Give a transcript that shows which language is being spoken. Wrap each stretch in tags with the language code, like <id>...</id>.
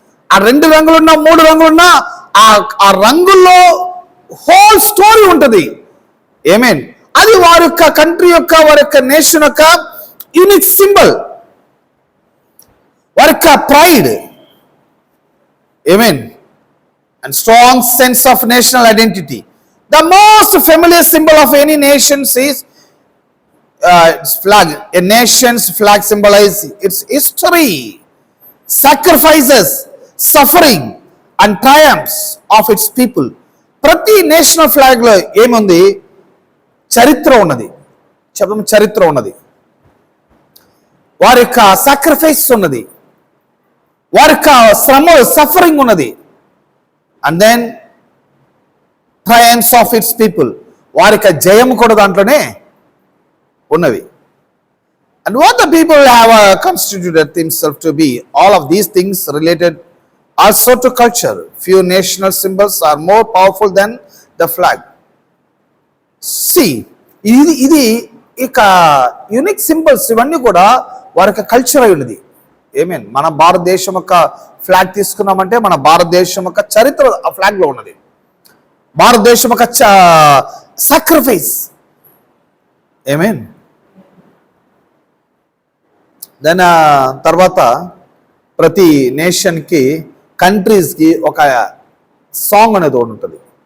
<te>ఆ 2 రంగులున్నా 3 రంగులున్నా ఆ రంగుల్లో హోల్ స్టోరీ ఉంటుంది. ఏమేన్ అది వారి యొక్క కంట్రీ యొక్క, వారి యొక్క నేషన్ యొక్క యూనిక్ సింబల్, వారి యొక్క pride.</te> <en>ఏమేన్ and strong sense of national identity. The most familiar symbol of any nation is flag, a nation's flag symbolizes its history, sacrifices, suffering and triumphs of its people.</en> <te>ప్రతి national flag లో ఏముంది? చరిత్ర ఉన్నది. చెప్పడం చరిత్ర ఉన్నది. వారి యొక్క సాక్రిఫైస్ ఉన్నది, వారి యొక్క శ్రమ సఫరింగ్ ఉన్నది.</te> <en>and then triumphs of its people,</en> <te>వారి యొక్క జయం కూడా దాంట్లోనే ఉన్నవి.</te> <en>And what the people have constituted themselves to be, all of these things related also to culture. Few national symbols are more powerful than the flag.</en> <te>See, ఇది ఇక unique symbols ఇవన్నీ కూడా వారి యొక్క కల్చర్ అయి ఉన్నది. ఏమేన్ మన భారతదేశం యొక్క ఫ్లాగ్ తీసుకున్నామంటే మన భారతదేశం యొక్క చరిత్ర ఆ ఫ్లాగ్ లో ఉన్నది. భారతదేశం యొక్క సాక్రిఫైస్. ఏమేన్ దాని తర్వాత ప్రతి నేషన్కి కంట్రీస్కి ఒక సాంగ్ అనేది ఒకటి ఉంటుంది.</te>